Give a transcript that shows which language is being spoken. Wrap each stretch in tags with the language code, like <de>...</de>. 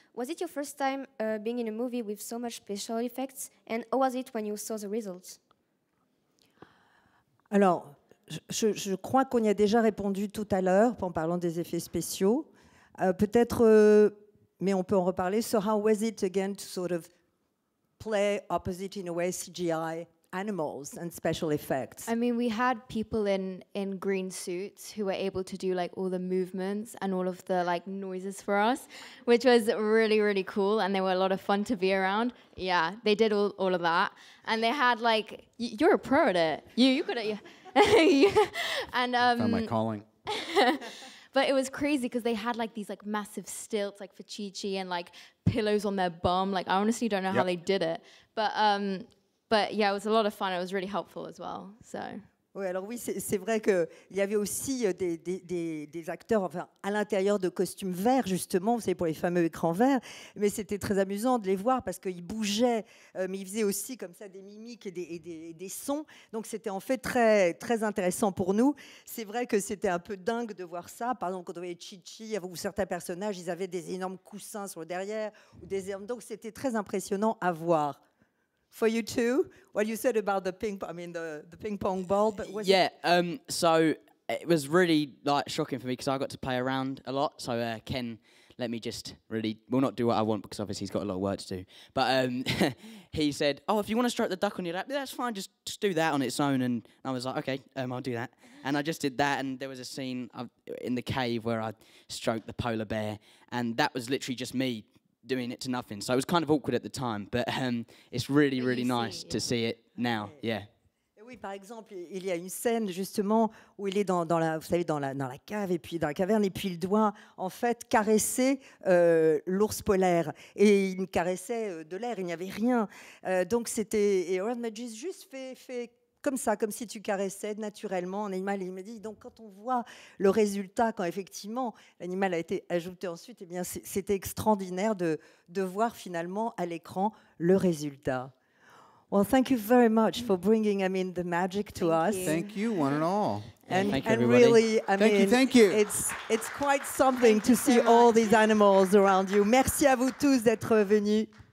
<en>Was it your first time being in a movie with so much special effects? And how was it when you saw the results?</en> <fr>Alors, je crois qu'on y a déjà répondu tout à l'heure en parlant des effets spéciaux. Peut-être, mais on peut en reparler.</fr> <en>So how was it again to sort of play opposite in a way CGI animals and special effects. I mean, we had people in green suits who were able to do like all the movements and all of the like noises for us, which was really, really cool. And they were a lot of fun to be around. Yeah, they did all of that. And they had like, you're a pro at it. You could have, and Found my calling. but it was crazy because they had like these like massive stilts like for Chi-Chi and like pillows on their bum. Like I honestly don't know how they did it. But yeah, it was a lot of fun. It was really helpful as well. So.</en> <fr>Oui, alors oui, c'est vrai qu'il y avait aussi des acteurs enfin, à l'intérieur de costumes verts, justement, vous savez, pour les fameux écrans verts, mais c'était très amusant de les voir parce qu'ils bougeaient, mais ils faisaient aussi comme ça des mimiques et des sons, donc c'était en fait très, très intéressant pour nous. C'est vrai que c'était un peu dingue de voir ça, par exemple, quand on voyait Chi-Chi ou certains personnages, ils avaient des énormes coussins sur le derrière, donc c'était très impressionnant à voir.</fr> <en>For you too, what you said about the ping pong ball, but so it was really like shocking for me because I got to play around a lot. So Ken let me just really, well, not do what I want because obviously he's got a lot of work to do. But he said, "Oh, if you want to stroke the duck on your lap, that's fine. Just do that on its own." And I was like, "Okay, I'll do that." And I just did that. And there was a scene in the cave where I stroked the polar bear, and that was literally just me doing it to nothing. So it was kind of awkward at the time, but it's really, really nice to see it now. Yeah.</en> <fr>Oui, par exemple, il y a une scène justement où il est dans la, vous savez, dans la cave et puis dans la caverne et puis il doit en fait caresser l'ours polaire et il caressait de l'air, il n'y avait rien. Donc c'était, et Howard m'a juste fait comme ça, comme si tu caressais naturellement un animal. Et il me dit, donc quand on voit le résultat, quand effectivement l'animal a été ajouté ensuite, eh bien c'était extraordinaire de voir finalement à l'écran le résultat.</fr> <en>Well, thank you very much for bringing, the magic to us. Thank you, one and all. And, thank you, and everybody. really, Thank you. It's quite something to see all these animals around you.</en> <fr>Merci à vous tous d'être venus.</fr>